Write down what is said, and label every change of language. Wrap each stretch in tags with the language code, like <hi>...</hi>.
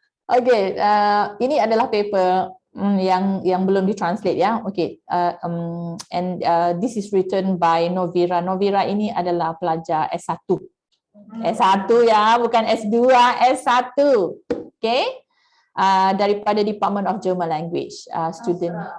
<ms>Okay, ini adalah paper yang belum ditranslate ya.</ms> <en>Okay, and this is written by Novira.</en> <ms>Novira ini adalah pelajar S1. S1 ya, bukan S2, S1.</ms> <en>Okay,</en> <ms>daripada</ms> <en>Department of German Language, student.</en>